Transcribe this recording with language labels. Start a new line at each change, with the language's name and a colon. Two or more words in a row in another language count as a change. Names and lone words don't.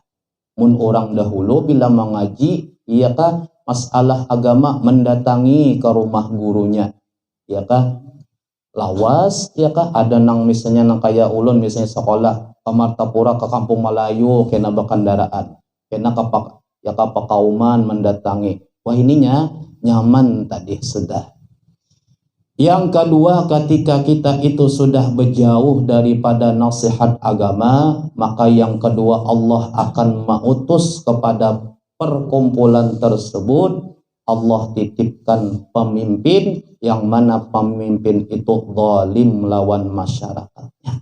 Banjar: Mun orang dahulu bila mengaji ya kak masalah agama mendatangi ke rumah gurunya ya kak, lawas ya kak, ada nang misalnya nang kayak ulun misalnya sekolah ke Martapura ke Kampung Melayu kena bakandaraan kena kapak ya kapak kauman mendatangi, wah ininya nyaman tadi sudah. Yang kedua, ketika kita itu sudah berjauh daripada nasihat agama, maka yang kedua Allah akan mengutus kepada perkumpulan tersebut, Allah titipkan pemimpin yang mana pemimpin itu zalim melawan masyarakatnya.